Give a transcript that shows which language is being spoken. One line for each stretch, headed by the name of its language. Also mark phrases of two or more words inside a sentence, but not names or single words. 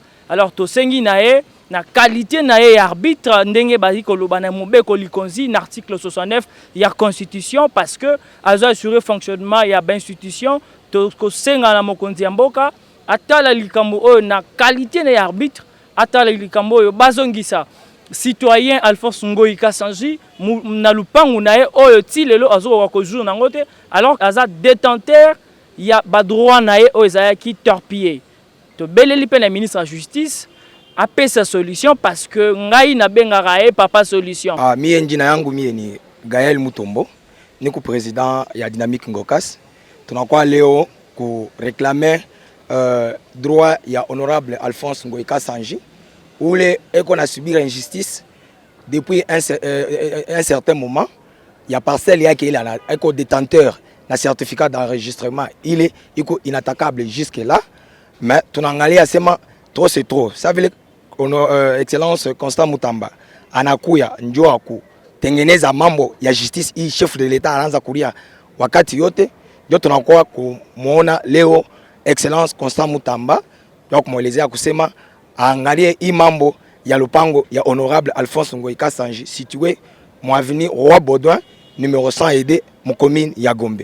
Lingala: Alors to sengi na ye na qualité na ye arbitre ndenge basi koloba na mobeko likonzi na article 69 ya constitution
French: parce que
Lingala: azo
French: assurer fonctionnement
Lingala: ya ba institution to ko senga na mokonzi ya mboka atala likambo oyo na qualité na arbitre atala likambo oyo bazongisa citoyen Alphonse Ngoyi Kasanji na lupangu na ye oyo ti lelo azokoka kozur nango te alors aza détenteur ya ba droit na ye oyo ezalaki torpillé. To beleli pe na
French: ministre de la justice
Lingala: apesa solution
French: parce que
Lingala: ngai na bengaka ye papa solution.
Swahili: Mie njina yangu mie ni Gaël Mutombo niko président ya Dynamique Ngokas. Tunakuwa leo ku
French: réclamer droit
Swahili: ya honorable Alphonse Ngoyi Kasanji ule eko na
French: subir injustice depuis un certain moment. Il y a parcelle yake il a eko détenteur na certificat d'enregistrement, il est inattaquable jusque là, mais
Swahili: tunangalia sema
French: trop c'est trop. Ça veut dire excellence
Swahili: Constant Mutamba anakuya njoo aku tengeneza mambo ya justice hii
French: chef de l'état
Swahili: anaanza kulia wakati yote ndio tunakuwa kumuona leo excellence Constant Mutamba ndio kumuelezea kusema angalie hii mambo ya lupango ya honorable Alphonse Ngoyi Kasanji
French: situé mon avenue Roi Baudouin numéro 102 mon commune
Swahili: ya Gombe.